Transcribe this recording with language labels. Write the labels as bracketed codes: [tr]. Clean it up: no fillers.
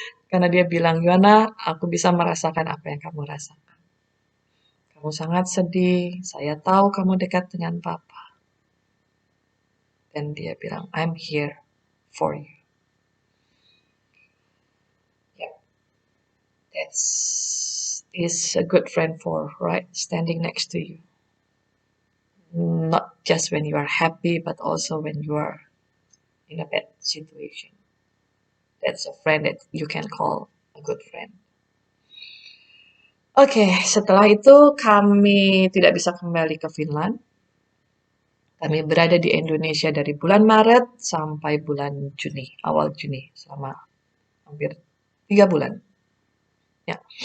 [id] Karena dia bilang, Yuana, aku bisa merasakan apa yang kamu rasakan. Kamu sangat sedih. Saya tahu kamu dekat dengan papa. Dan dia bilang, [en] I'm here for you. Yeah, that's is a good friend for, right? Standing next to you. Not just when you are happy, but also when you are in a bad situation. That's a friend that you can call a good friend. [id] Oke, setelah itu kami tidak bisa kembali ke Finland. Kami berada di Indonesia dari bulan Maret sampai bulan Juni, awal Juni, selama hampir 3 bulan. Ya.